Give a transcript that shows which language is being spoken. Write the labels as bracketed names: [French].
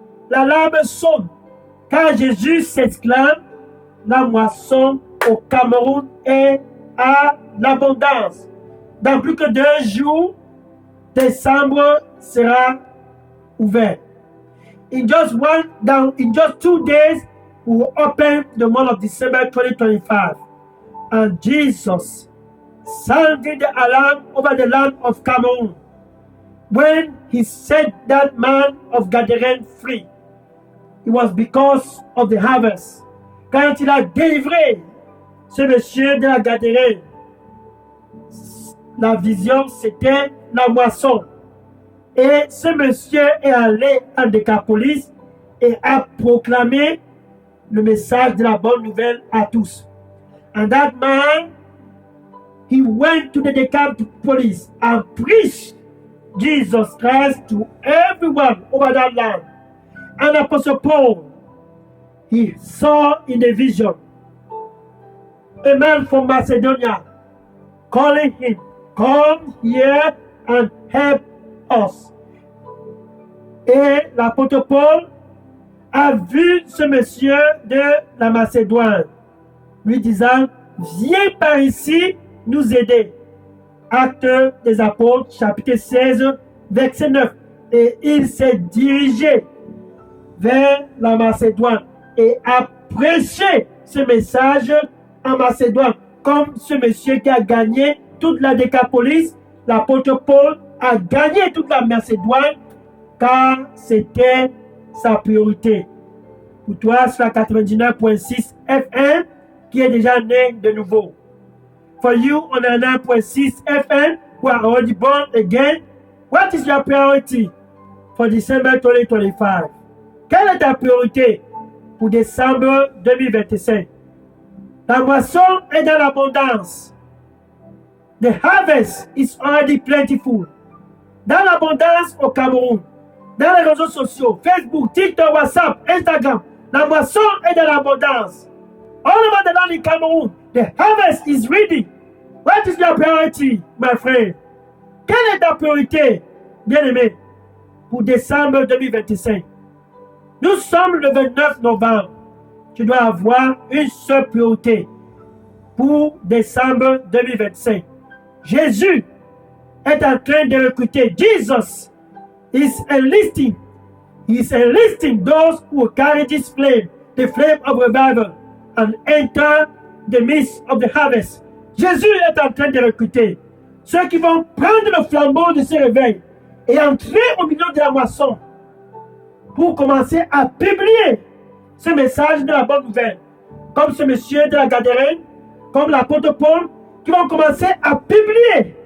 [French] La larme sonne, car Jésus s'exclame, la moisson au Cameroun est à l'abondance. Dans plus que 2 jours, décembre sera ouvert. [English] In just 2 days, we will open the month of December 2025. And Jesus sounded the alarm over the land of Cameroon when he set that man of Gadarène free. It was because of the harvest. [French] Quand il a délivré ce monsieur de la Gadarène, la vision c'était la moisson. Et ce monsieur est allé en Décapolis et a proclamé le message de la bonne nouvelle à tous. [English] And that man, he went to the Decapolis and preached Jesus Christ to everyone over that land. And Apostle Paul, he saw in a vision a man from Macedonia calling him, come here and help us. [French] Et l'apôtre Paul a vu ce monsieur de la Macédoine, lui disant, viens par ici nous aider. Actes des Apôtres, chapitre 16, verset 9. Et il s'est dirigé vers la Macédoine et a prêché ce message en Macédoine. Comme ce monsieur qui a gagné toute la Décapolis, l'apôtre Paul a gagné toute la Macédoine car c'était sa priorité. Pour toi, c'est la 99.6 FM qui est déjà né de nouveau. [English] For you, on a 9.6 FM who are already born again. What is your priority for December 2025? [French] Quelle est ta priorité pour décembre 2025? La moisson est dans l'abondance. [English] The harvest is already plentiful. [French] Dans l'abondance au Cameroun, dans les réseaux sociaux, Facebook, TikTok, WhatsApp, Instagram, la moisson est dans l'abondance. [English] All over the land in Cameroon, the harvest is ready. What is your priority, my friend? [French] Quelle est ta priorité, bien-aimé, pour décembre 2025? Nous sommes le 29 novembre. Tu dois avoir une seule priorité pour décembre 2025. Jésus est en train de recruter. [English] Jesus is enlisting. He is enlisting those who carry this flame, the flame of revival, and enter the midst of the harvest. [French] Jésus est en train de recruter ceux qui vont prendre le flambeau de ce réveil et entrer au milieu de la moisson pour commencer à publier ce message de la bonne nouvelle. Comme ce monsieur de la Gadarène, comme l'apôtre Paul, qui vont commencer à publier.